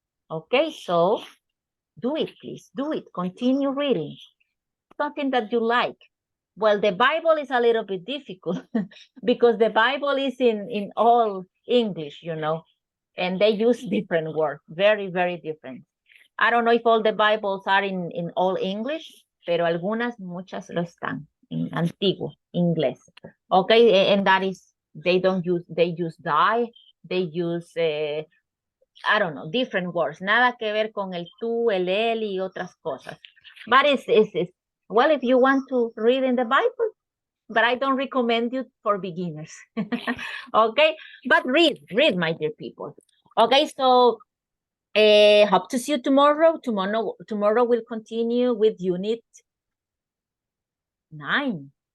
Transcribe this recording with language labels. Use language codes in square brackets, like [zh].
[en] Okay, so do it, please. Do it. Continue reading. Something that you like. Well, the Bible is a little bit difficult because the Bible is in all English, you know, and they use different words, very, very different. I don't know if all the Bibles are in all English, [es] pero muchas lo están en antiguo inglés. [en] Okay, and that is, they use die, they use, I don't know, different words. [es] Nada que ver con el tú, el él y otras cosas. [en] But it's well, if you want to read in the Bible, but I don't recommend you for beginners. Okay, but read, my dear people. Okay, so hope to see you tomorrow. Tomorrow we'll continue with unit 9.